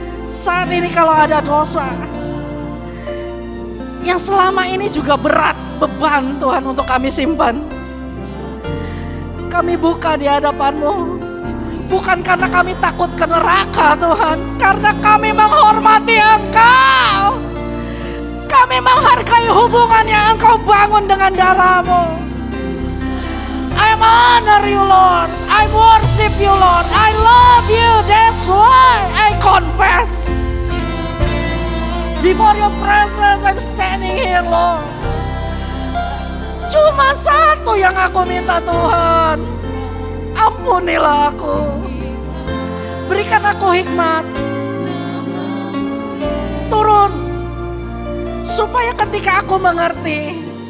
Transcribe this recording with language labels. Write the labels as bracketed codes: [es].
[id] Saat ini kalau ada dosa yang selama ini juga berat beban Tuhan untuk kami simpan, kami buka di hadapan-Mu. Bukan karena kami takut ke neraka Tuhan, karena kami menghormati Engkau. Kami menghargai hubungan yang Engkau bangun dengan darah-Mu. [en] I honor you Lord, I worship you Lord, I love you, that's why I confess. Before your presence I'm standing here Lord. [id] Cuma satu yang aku minta Tuhan, ampunilah aku. Berikan aku hikmat. Turun. Supaya ketika aku mengerti,